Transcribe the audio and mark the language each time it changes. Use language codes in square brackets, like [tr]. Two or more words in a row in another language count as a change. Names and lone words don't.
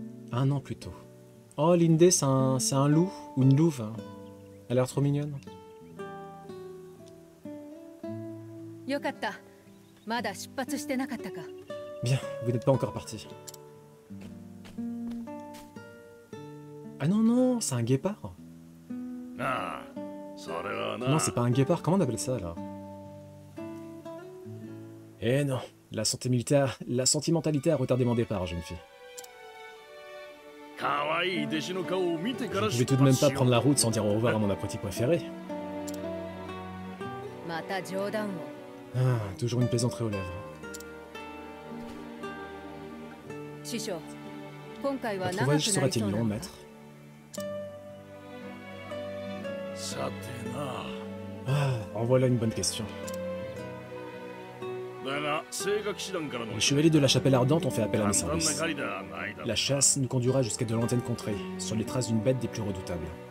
[fr] Un an plus tôt. Oh, Lindé, c'est un loup ou une louve. Hein. Elle a l'air trop mignonne. [ja] よかった。まだ出発してなかったか。 [fr] Bien, vous n'êtes pas encore parti. Ah non, non, c'est un guépard. Non, c'est pas un guépard, comment on appelle ça là? Eh non, la sentimentalité a retardé mon départ, jeune fille. Je ne vais tout de même pas prendre la route sans dire au revoir à mon apprenti préféré. [ja] また冗談を。 [fr] Ah, toujours une plaisanterie aux lèvres. [ja] 師匠、今回は [fr] Votre [ja] 長くな [fr] voyage [ja] り [fr] sera-t-il [ja] そうな [fr] long, [ja] んだ。 [fr] maître? Ah, en voilà une bonne question. Les chevaliers de la chapelle ardente ont fait appel à mes services. La chasse nous conduira jusqu'à de lointaines contrées, sur les traces d'une bête des plus redoutables.